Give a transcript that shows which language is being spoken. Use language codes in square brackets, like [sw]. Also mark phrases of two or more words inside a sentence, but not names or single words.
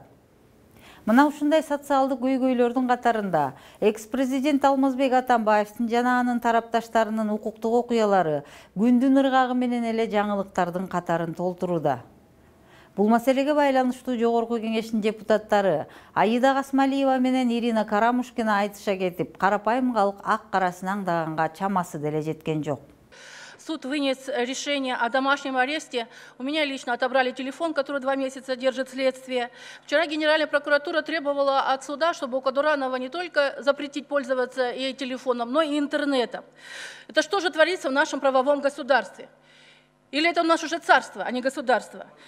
[ky] Мына ушундай социалдык көйгөйлөрдүн катарында экс-президент Алмазбек Атамбаевдин жана анын тарапташтарынын укуктук окуялары күндүн ыргагы менен эле жаңылыктардын катарын толтурууда. Бул маселеге байланыштуу Жогорку Кеңештин депутаттары Аида Касмалиева менен Ирина Карамушкина айтыша кетип, карапайым калк ак карасын аңдаганга чамасы деле жеткен жок. [ru] Суд вынес решение о домашнем аресте. У меня лично отобрали телефон, который 2 месяца держит следствие. Вчера Генеральная прокуратура требовала от суда, чтобы у Кадуранова не только запретить пользоваться и телефоном, но и интернетом. Это что же творится в нашем правовом государстве? Или это у нас уже царство, а не государство?